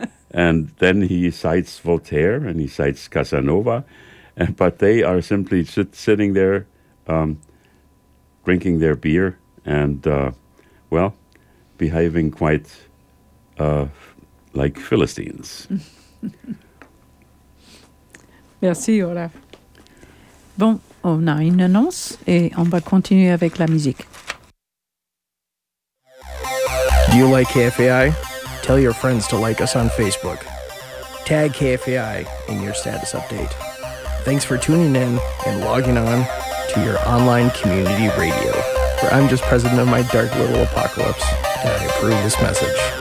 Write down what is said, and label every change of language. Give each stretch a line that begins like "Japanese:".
English: And then he cites Voltaire and he cites Casanova, but they are simply sitting there drinking their beer and, behaving quite like Philistines.
French: Merci, Olaf. Bon, on a une annonce et on va continuer avec la musique.
English: Do you like KFAI? Tell your friends to like us on Facebook. Tag KFAI in your status update. Thanks for tuning in and logging on to your online community radio, where I'm just president of my dark little apocalypse, and I approve this message.